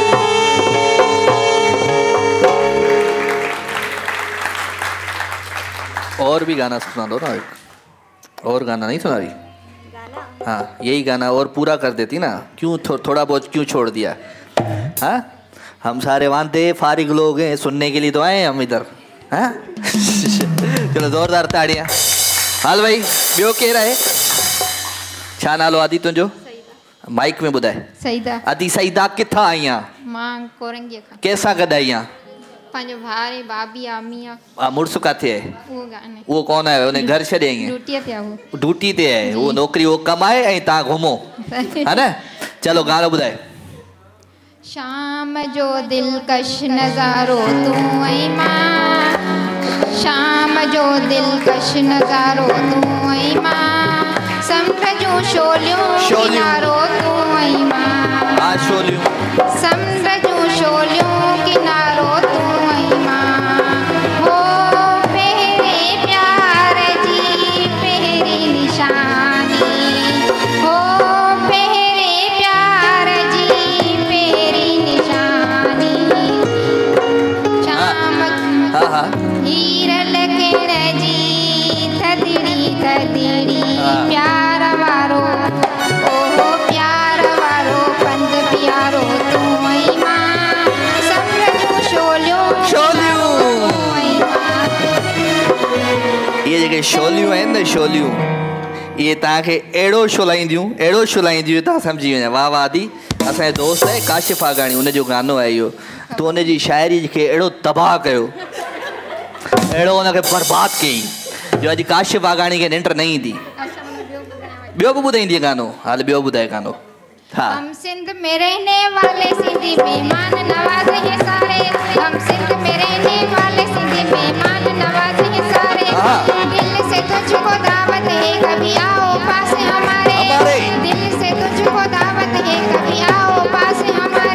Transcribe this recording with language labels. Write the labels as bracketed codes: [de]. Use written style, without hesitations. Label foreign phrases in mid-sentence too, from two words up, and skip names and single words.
[ur] اور بھی گانا سنا دو نا، اور گانا نہیں سنا رہی? ہاں، یہی گانا اور پورا کر دیتی نا، کیوں تھوڑا بہت کیوں چھوڑ دیا? ہاں، ہم سارے واندے فارغ لوگ ہیں، سننے کے لیے تو آئے ہیں ہم ادھر. ہاں چلو زوردار تالیاں. [sd] हाल भाई, ॿियो केरु आहे? छा नालो आदि तुंहिंजो? माइक में ॿुधाए। सईदा। आदि सईदा किथां आई आहे? मां कोरंगीअ खां। कंहिंसां गॾु आई आहे? पंहिंजो भाउ भाभी अम्मी मुड़ुस किथे आहे? उहो गाने [ur] وہ کون ہے؟ انہیں گھر [sd] छॾे आई ड्यूटी ते आहे वो। [ur] ड्यूटी ते है वो, [sd] नौकरी वो कमाए ऐं तव्हां घुमो, [ur] ہے نا? [sd] चलो गानो ॿुधाए। शाम जो दिलकश नज़ारो तूं ऐं मां, शाम जो दिलकश नज़ारो तूं ऐं मां, समुंड जूं शोलियूं किनारो तूं ऐं मां, हाँ शोलियूं, समुंड जूं शोलियूं किनारो तूं ऐं मां, हो पहिरें प्यार जी पहिरीं निशानी, हो पहिरें प्यार जी पहिरीं निशानी, शाम हाँ हाँ हीर लकिण जी थदड़ी थदड़ी प्यार वारो, ओहो प्यार वारो पंध प्यारो तूं ऐं मां, समुंड जूं शोलियूं शोलियूं। तूं ऐं मां। ये जेके शोलियूं आहिनि न शोलियूं, ये तव्हांखे अहिड़ो छुलाईंदियूं तव्हां सम्झी वञो। वाह वाह दी, असांजे दोस्त आहे काशिफ आगाणी, उनजो गानो आहे इहो। तूं उनजी शाइरी खे अहिड़ो तबाह कयो, अहिड़ो उनखे बर्बाद कयईं जो अॼु काशिफ आगाणी खे निंड न ईंदी। ॿियो बि ॿुधाईंदी गानो? हाल ॿियो ॿुधाए गानो। हाँ [ur] ہم سندھ میں رہنے والے سندھی مہمان نواز ہیں سارے، ہم سندھ میں رہنے والے سندھی مہمان نواز ہیں سارے، دل سے تجھ کو دعوت ہے کبھی آؤ پاس ہمارے، دل سے تجھ کو دعوت ہے کبھی آؤ پاس ہمارے, दिल से तुझको दावत है कभी आओ पास हमारे,